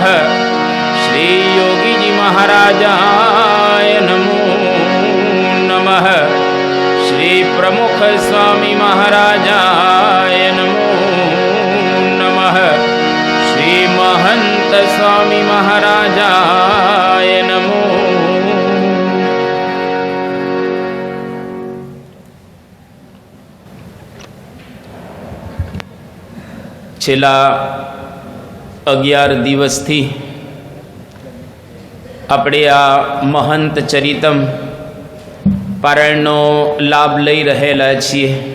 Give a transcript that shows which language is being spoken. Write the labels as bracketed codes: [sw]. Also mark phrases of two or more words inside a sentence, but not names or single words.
[sa] श्री योगी जी महाराजाय नमो नमः। श्री प्रमुख स्वामी महाराजाय नमो नमः। श्री महंत स्वामी महाराजाय नमो। [gu] છેલ્લા 11 દિવસથી આપણે આ મહંત ચરિતમ પારાયણનો લાભ લઈ રહેલા છીએ.